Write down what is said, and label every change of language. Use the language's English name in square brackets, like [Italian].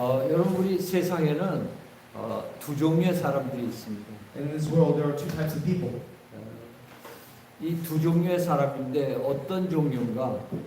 [Korean] 여러분 우리 세상에는 두 종류의 사람들이 있습니다. [English] In this world, there are two types of people. [Korean] 이 두 종류의 사람인데 어떤 종류인가?